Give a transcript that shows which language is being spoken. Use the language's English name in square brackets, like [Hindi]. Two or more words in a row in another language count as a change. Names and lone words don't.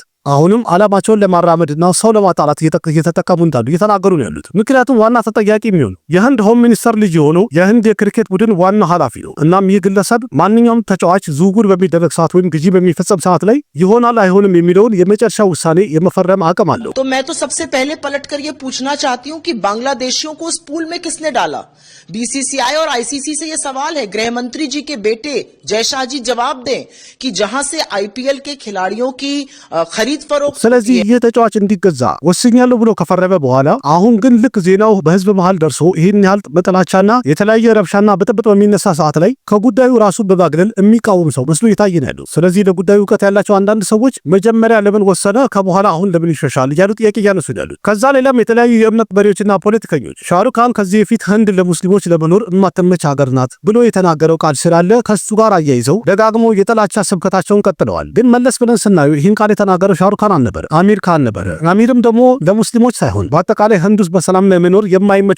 [Amharic] አሁንም ዓላማቸውን ለማራመድና ሰው ለማጣላት እየተጠቀሙ እንዳሉ እየተናገሩ ነው ያሉት። ምክንያቱም ዋና ተጠያቂ የሚሆኑ የህንድ [English] home minister [Amharic] ልጅ የሆነው የህንድ የክሪኬት ቡድን ዋና ኃላፊ ነው። እናም ይህ ግለሰብ ማንኛውም ተጫዋች ዝውውር በሚደረግ ሰዓት ወይም ግዢ በሚፈጸም ሰዓት ላይ ይሆናል አይሆንም የሚለውን የመጨረሻ ውሳኔ የመፈረም አቅም አለው። [Hindi] तो मैं तो सबसे पहले पलटकर ये पूछना चाहती हूं कि बांग्लादेशियों को उस पूल में किसने डाला? बीसीसीआई और आईसीसी से ये सवाल है। गृह मंत्री जी के बेटे जयशाह जी जवाब दें कि जहां से आईपीएल के खिलाड़ियों की खरीद फरोख्त [Amharic] ስለዚህ ይህ ተጫዋች እንዲገዛ ወስኛለሁ ብሎ ከፈረመ በኋላ አሁን ግን ልክ ዜናው በህዝብ መሃል ደርሶ ይህን ያህል መጠላቻና የተለያየ ረብሻና ብጥብጥ በሚነሳ ሰዓት ላይ ከጉዳዩ ራሱ በማግለል የሚቃወም ሰው መስሎ ይታየናል። ስለዚህ ለጉዳዩ ዕውቀት ያላቸው አንዳንድ ሰዎች መጀመሪያ ለምን ወሰነ ከበኋላ አሁን ለምን ይሸሻል እያሉ ጥያቄ እያነሱ ይላሉ። ከዛ ሌላም የተለያዩ የእምነት መሪዎችና ፖለቲከኞች ሻሩካን ከዚህ በፊት ህንድ ለሙስሊሞች ለመኖር የማትመች ሀገር ናት ብሎ የተናገረው ቃል ስላለ ከሱ ጋር አያይዘው ደጋግሞ የጥላቻ ስብከታቸውን ቀጥለዋል። ግን መለስ ብለን ስናየው ይህን ቃል የተናገረው ሻሩካን አልነበረ፣ አሚር ካን ነበረ። አሚርም ደግሞ ለሙስሊሞች ሳይሆን በአጠቃላይ ህንድ ውስጥ በሰላም ለመኖር የማይመች